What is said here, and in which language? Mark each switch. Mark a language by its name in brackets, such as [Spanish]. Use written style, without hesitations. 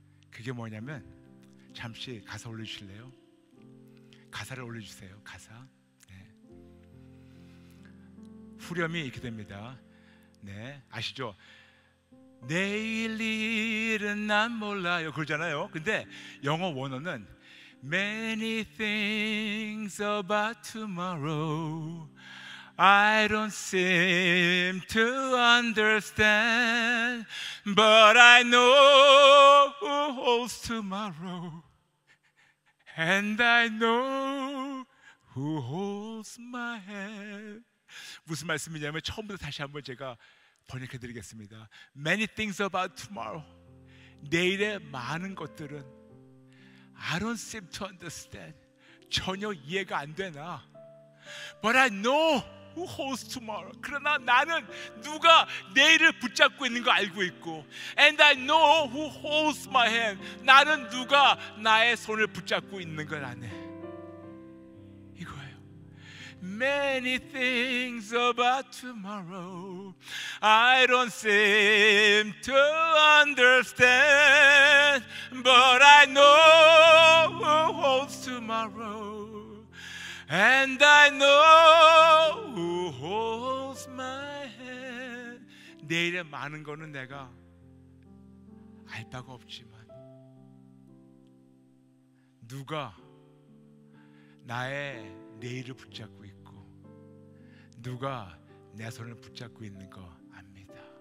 [Korean] 그게 뭐냐면, 잠시 가사 올려주실래요? 가사를 올려주세요. 가사. 네. 후렴이 이렇게 됩니다. 네, 아시죠? 내일 일은 난 몰라요 그러잖아요. 근데 영어 원어는 [English] Many things about tomorrow I don't seem to understand, but I know who holds tomorrow, and I know who holds my hand. [Korean] 무슨 말씀이냐면 처음부터 다시 한번 제가 번역해 드리겠습니다. [English] Many things about tomorrow. [Korean] 내일의 많은 것들은 [English] I don't seem to understand. [Korean] 전혀 이해가 안 되나. [English] But I know who holds tomorrow. [Korean] 그러나 나는 누가 내일을 붙잡고 있는 거 알고 있고, [English] And I know who holds my hand. [Korean] 나는 누가 나의 손을 붙잡고 있는 걸 아네. 이거예요. [English] Many things about tomorrow I don't seem to understand, but I know who holds tomorrow, and I know who holds my hand. [Korean] 내일의 많은 거는 내가 알 바가 없지만 누가 나의 내일을 붙잡고 있고 누가 내 손을 붙잡고 있는 거 압니다.